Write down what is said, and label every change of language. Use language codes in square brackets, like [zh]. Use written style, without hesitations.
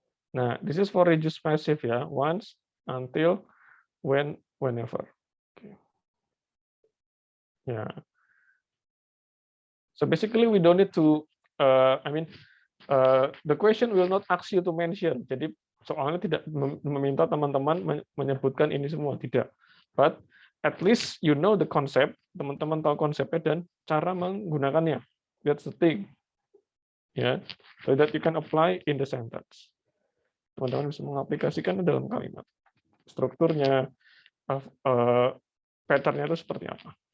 [en] Nah, this is for reduce passive ya, once, until, when, whenever. Okay. Yeah. So basically we don't need to, the question will not ask you to mention. [id] Jadi soalnya tidak meminta teman-teman menyebutkan ini semua, tidak. [en] But at least you know the concept, [id] teman-teman tahu konsepnya dan cara menggunakannya. [en] That's the thing. Ya, so that you can apply in the sentence. [id] Teman-teman bisa mengaplikasikan dalam kalimat. Strukturnya, patternnya itu seperti apa.